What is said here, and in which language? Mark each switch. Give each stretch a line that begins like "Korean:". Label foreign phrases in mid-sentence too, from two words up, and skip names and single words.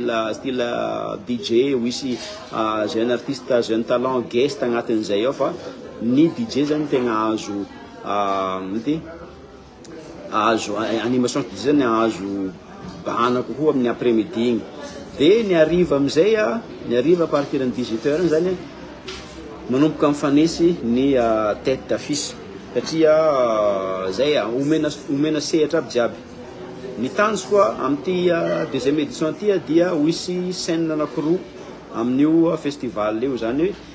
Malagasy: DJ ho isy
French: jeune artiste jeune talent
Malagasy: guest agnatin'izay ao fa ny DJ zany tegna azo animation DJ zany azo bana kokoa amin'ny
French: après midi
Malagasy: igny de ny ariva amizay ny ariva
French: à partir
Malagasy: ny 18h zany manomboka mifanesy ny
French: tête d'affiche
Malagasy: satria zay omena sehatra aby jiaby ny tanjo koa am'ty
French: deuxième édition
Malagasy: ty dia ho isy scène anankiroa amin'io festival io zany hoe